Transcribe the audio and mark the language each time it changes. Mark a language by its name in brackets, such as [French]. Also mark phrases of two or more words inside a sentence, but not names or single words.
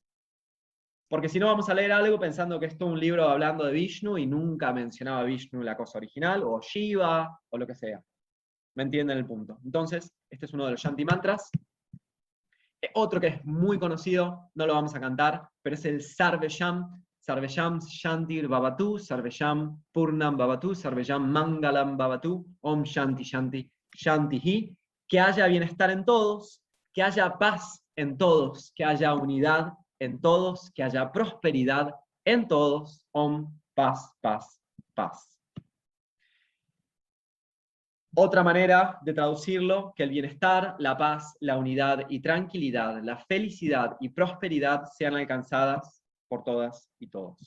[Spanish] Porque si no vamos a leer algo pensando que esto es un libro hablando de Vishnu y nunca mencionaba Vishnu la cosa original, o Shiva, o lo que sea. ¿Me entienden el punto? Entonces, este es uno de los Shanti mantras. Otro que es muy conocido, no lo vamos a cantar, pero es el Sarvesham. [Sanskrit] सर्वेषां शान्तिर्भवतु सर्वेषां पूर्णं भवतु सर्वेषां मङ्गलं भवतु ॐ शान्तिः शान्तिः शान्तिः. [Spanish] Que haya bienestar en todos, que haya paz en todos, que haya unidad en todos, que haya prosperidad en todos. Om, paz, paz, paz. Otra manera de traducirlo, que el bienestar, la paz, la unidad y tranquilidad, la felicidad y prosperidad sean alcanzadas por todas y todos.